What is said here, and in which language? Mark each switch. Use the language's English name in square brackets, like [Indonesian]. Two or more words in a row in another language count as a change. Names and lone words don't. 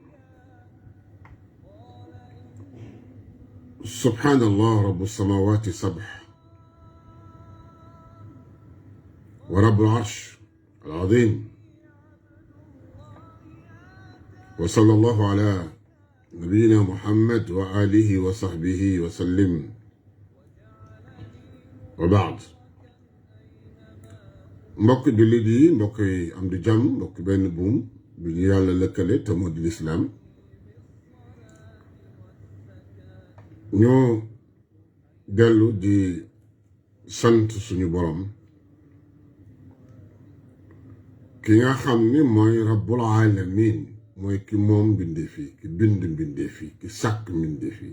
[Arabic] سبحان الله رب السماوات السبع ورب العرش العظيم. وصلى الله على نبينا محمد وآله وصحبه وسلم. وبعد. [Wolof] mbokk jullit yi, mbokk yi am di jàmm, mbokk benn buum bi ñu yàlla lëkkale te moo di lislaam, ñoo dellu di sant suñu borom ki nga xam ni mooy [Arabic] رب العالمين, [Wolof] mooy ki moom mbindeef yi, ki bind mbindeef yi, ki sàkk mbindeef yi.